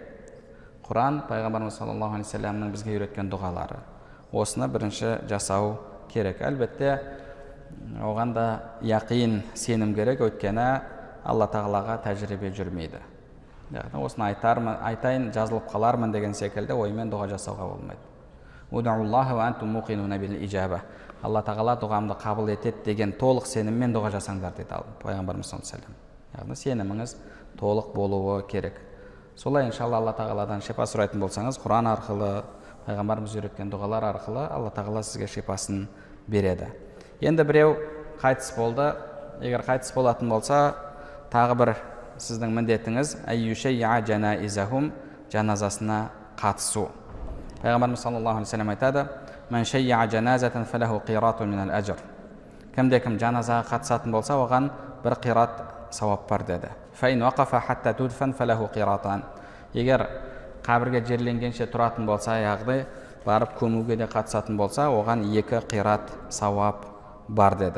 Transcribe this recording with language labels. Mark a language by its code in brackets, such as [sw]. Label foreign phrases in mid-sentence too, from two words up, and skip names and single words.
[kk] Құран пайғамбарымыз [ar] صلى الله عليه وسلم [kk] бізге үйреткен дұғалары. Осыны бірінші жасау керек. Әлбетте оған да яқин, сенім керек, өйткені Алла тағалаға тәжірибе жүрмейді. Яғни осыны айтайын, жазылып қалармын деген секілді оймен дұға жасауға болмайды. [ar] ادعوا الله وأنتم موقنون بالإجابة. [kk] Алла тағала дұғамды қабыл етеді деген толық сеніммен дұға жасаңдар дейді пайғамбарымыз [ar] صلى الله عليه وسلم. [kk] Яғни сеніміңіз толық болуы керек. Солай иншалла Алла тағаладан шипа сұрайтын болсаңыз, Құран арқылы, пайғамбарымыз үйреткен дұғалар арқылы Алла тағала сізге шипасын береді. Енді біреу қайтыс болды. Егер қайтыс болатын болса, тағы бір сіздің міндетіңіз [ar] أن يشيع جنائزهم, [kk] жаназасына қатысу. Пайғамбарымыз [ar] صلى الله عليه وسلم [kk] айтады: [ar] "من شيع جنازة فله قيراط من الأجر". [kk] Кімде-кім жаназаға қатысатын болса, оған бір қират сауап бар деді. [ar] فإن وقف حتى تدفن فله قيراطان. [kk] Егер қабірге жерленгенше тұратын болса, яғни барып көмуге де қатысатын болса, оған 2 қират сауап бар деді.